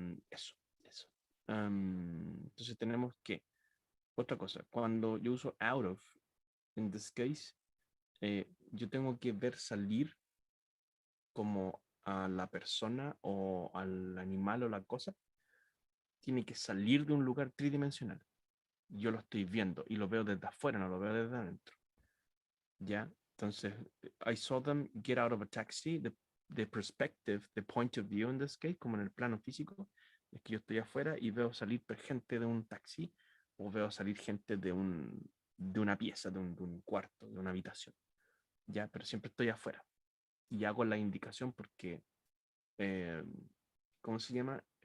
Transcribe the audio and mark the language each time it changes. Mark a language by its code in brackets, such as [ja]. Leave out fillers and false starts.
[es] Eso. Entonces tenemos que, otra cosa, cuando yo uso out of, [en] in this case, [es] yo tengo que ver salir como a la persona o al animal o la cosa, tiene que salir de un lugar tridimensional. Yo lo estoy viendo y lo veo desde afuera, no lo veo desde adentro. ¿Ya? Entonces, [en] I saw them get out of a taxi. The perspective, the point of view in this case, [es] como en el plano físico, es que yo estoy afuera y veo salir gente de un taxi o veo salir gente de una pieza, de un cuarto, de una habitación. ¿Ya? Pero siempre estoy afuera. Y hago la indicación porque, ¿cómo se llama?